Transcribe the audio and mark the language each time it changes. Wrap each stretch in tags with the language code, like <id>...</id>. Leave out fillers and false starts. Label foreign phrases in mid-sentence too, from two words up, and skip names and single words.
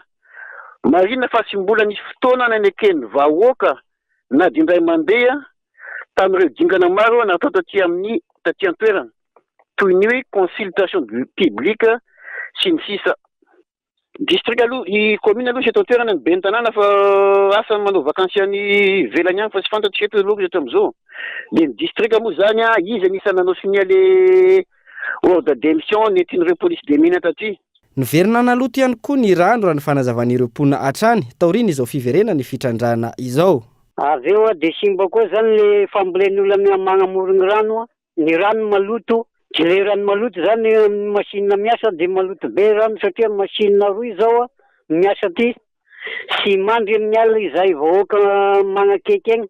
<mg>Marina fa sy mbola nisy fotoana nanekeny vahoaka na dindray mandeha tamin'ireo dingana maro natao taty an-toerana toy ny hoe</mg> <fr>consultation publique</fr> <mg>sy ny sisa. District aloha i commune aloha sy eto an-toerana ny ben'ny tanàna fa asa manao vakancy any velany any fa sy fantatry eto aloha eto am'izao. De ny district moa zany izy anisany nanao</mg> <fr>signé le ordre de démission</fr> <mg>nentin'ireo</mg> <fr>police de mine</fr> <mg>taty. Niverina naloto ihany koa ny rano raha ny fanazavan'ireo mponina hatrany taoriana izao fiverena ny fitrandrana izao. Avy eo de simba koa zany le fambolen'ny olona magnamorogny rano, ny rano maloto. Tsy le rano maloto zany machine miasa de maloto be rano satria machine roy zao miasa ty sy mandry amin'ny alina izay vahoaka magnakaiky egny.</mg>